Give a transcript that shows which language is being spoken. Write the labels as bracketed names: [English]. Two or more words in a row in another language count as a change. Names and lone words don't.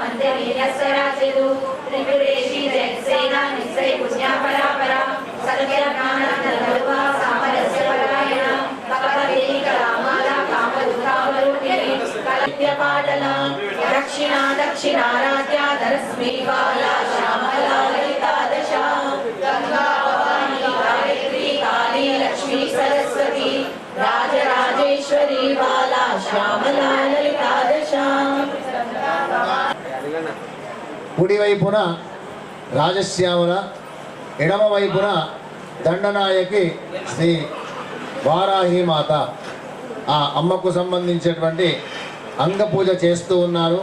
[Sanskrit] मन्दिरीयस्वराजिदु त्रिपुरेशी जयसेना निश्चय पुण्या परापरा सर्वज्ञानानन्दरूपा सामरस्य परायणा भगवती कलामाला कामरूपिणी कलव्यपाटला दक्षिणा दक्षिणाराध्या धरस्मी बाला श्यामला ललिता दशा गंगा भवानी गायत्री काली लक्ष्मी सरस्वती राजराजेश्वरी बाला श्यामला ललिता दशा [Telugu] కుడి వైపున రాజశ్యామల, ఎడమ వైపున దండనాయకి శ్రీ వారాహి మాత ఆ అమ్మకు సంబంధించినటువంటి అంగ పూజ చేస్తూ ఉన్నారు.